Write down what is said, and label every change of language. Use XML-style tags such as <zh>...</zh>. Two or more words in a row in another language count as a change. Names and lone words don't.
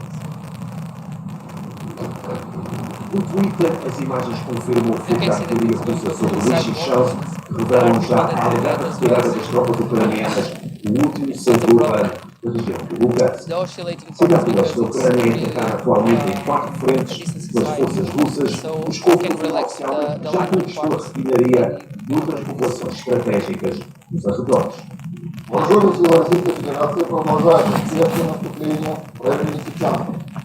<pt>No Twitter, as imagens confirmam o fogo da artilharia russa sobre Lysychansk, que revelam já a alegada retirada das tropas ucranianas do último centro urbano da região de Lugansk. Cidade do leste da Ucrânia é atacada atualmente em 4 frentes pelas forças russas. O escopo oficial já conquistou a refinaria de outras populações estratégicas nos arredores.</pt> <uk>Можливо, Російська Федерація продовжує активне наступлення в районі Лисичанська.</uk>